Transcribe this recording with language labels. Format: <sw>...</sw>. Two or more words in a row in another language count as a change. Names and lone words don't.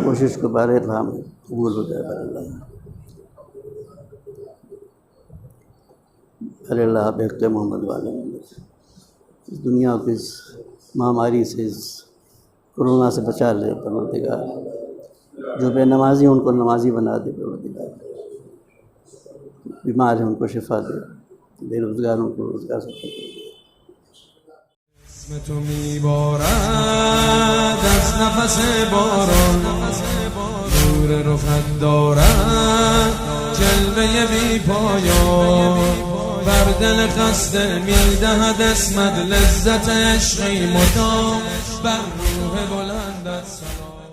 <ur>کوشش کو بارے اللہ میں قبول ہو جائے بار اللہ۔ ارے اللہ بحق محمد والے اس دنیا کو اس مہاماری سے اس کرونا سے بچا لے پروردگار، جو بے نمازی ان کو نمازی بنا دے پروردگار، بیمار ہیں ان کو شفا دے، بے روزگار ان کو روزگار سے دے۔</ur> <fa>اسم تو میبارد از نفس باران، نور رخت دارد جلوه بی پایان، بر دل خسته میدهد اسمت لذت عشقی مدام، بر روح بلندت سلام.</fa>